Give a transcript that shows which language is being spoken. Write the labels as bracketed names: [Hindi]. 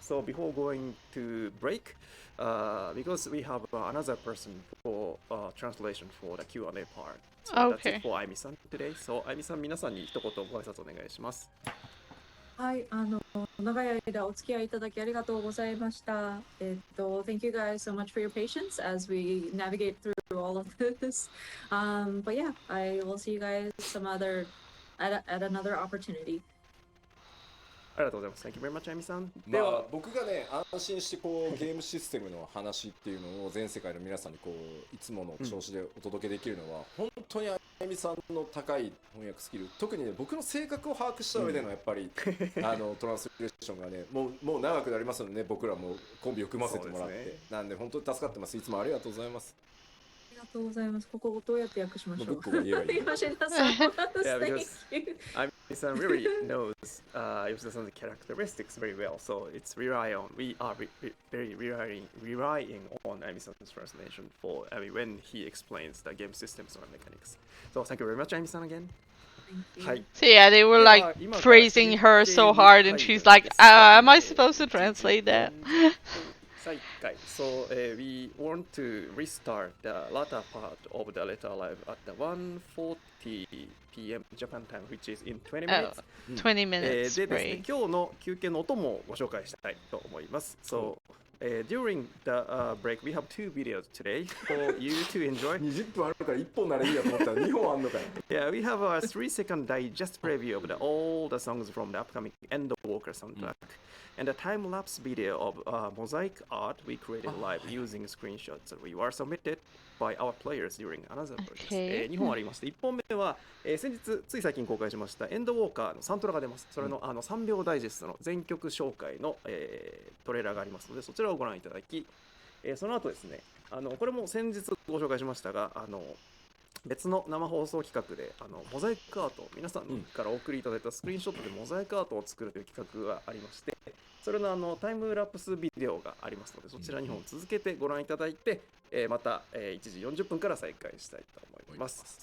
[English] So before going to break, because we have another person for translation for the Q&A part. So that's Okay. it for あゆみさん today. [Japanese] So あゆみさん、皆さんに一言ご挨拶お願いします。はい、長い間お付き合いいただきありがとうございました。 [English] Thank you guys so much for your patience as we navigate through all of this. But yeah, I will see you guys at another opportunity. [Japanese] ありがとうございます。 [English] Thank you very much, あゆみさん。ま [Japanese] では、あ、僕がね安心してこうゲームシステムの話っていうのを全世界の皆さんにこういつもの調子でお届けできるのは、本当にあゆみさんの高い翻訳スキル、特にね僕の性格を把握した上でのやっぱり、トランスレーションがねもう長くなりますのでね、僕らもコンビを組ませてもらって、そうですね。なんで本当に助かってます。いつもありがとうございます。ありがとうございます。ここをどうやって訳しましょう。ブックが言えばいい。吉田さん [English] Yeah, Thank because you. Ami-san really knows Yoshida-san's characteristics very well, so it's we are very relying on Ami-san's translation for when he explains the game systems or mechanics. So thank you very much, Ami-san again. Thank you. [Japanese] はい。 [English] So yeah, they were like praising her so hard, and she's like, "Am I supposed to translate that?" 再開 So we want to restart the latter part of the letter live at the 1:40 p.m. Japan time, which is in 20 minutes. Oh, 20 [Japanese] で [English] minutes [Japanese] ですね、 [English] break. [Japanese] 今日の休憩の音もご紹介したいと思います。 [English] So, during the break, we have two videos today for you to enjoy. [Japanese] 20分あるから1本ならいいやと思ったら2本あんのかよ。 [English] Yeah, we have a 3-second digest preview of all the songs from the upcoming Endwalker soundtrack. And a time-lapse video of mosaic art we created live using screenshots that we were submitted by our players during another project. Okay. [Japanese] 2本ありまして、1本目は、先日つい最近公開しましたエンドウォーカーのサントラが出ます。それの、3秒ダイジェストの全曲紹介の、トレーラーがありますので、そちらをご覧いただき、その後ですね、これも先日ご紹介しましたが、別の生放送企画でモザイクアート、皆さんからお送りいただいたスクリーンショットでモザイクアートを作るという企画がありまして、それのタイムラプスビデオがありますので、そちら2本続けてご覧いただいて、また、1時40分から再開したいと思います。